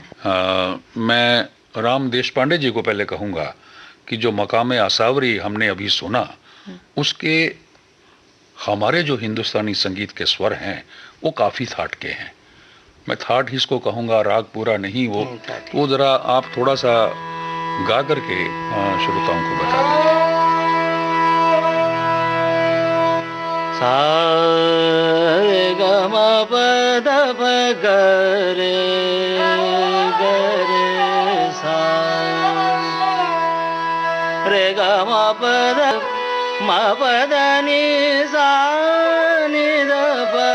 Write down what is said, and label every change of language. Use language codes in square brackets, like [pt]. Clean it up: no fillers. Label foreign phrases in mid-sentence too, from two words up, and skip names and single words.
[hi] मैं राम देशपांडे जी को पहले कहूँगा कि जो मकामे आसावरी हमने अभी सुना, उसके हमारे जो हिंदुस्तानी संगीत के स्वर हैं वो काफ़ी थाट के हैं। मैं थाट ही इसको कहूँगा, राग पूरा नहीं वो ज़रा आप थोड़ा सा गा करके श्रोताओं को बता दीजिए। सा रे ग म प द प ग रे ग रे सा रे ग म प द म प द नि सा नि द प